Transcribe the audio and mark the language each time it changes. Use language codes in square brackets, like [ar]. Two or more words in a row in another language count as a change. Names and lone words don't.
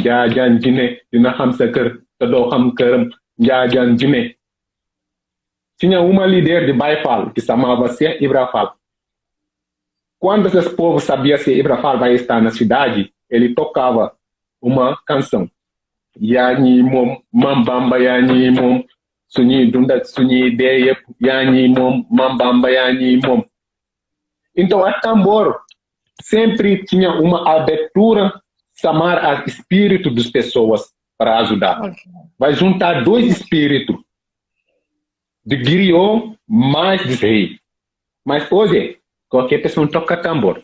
[pt] Tinha uma líder de Baifal, que se chamava Ser Ibrafal. Quando esse povo sabia se Ibrafal vai estar na cidade, ele tocava uma canção. [wo] Yani mom, mambamba yani mom. Sunyi dunda sunyi deye yani mom mambamba yani mom. [pt] Então a tambor sempre tinha uma abertura, chamar a espírito das pessoas para ajudar. Vai juntar 2 espíritos. de griot mais de rei. Mas hoje, qualquer pessoa toca tambor.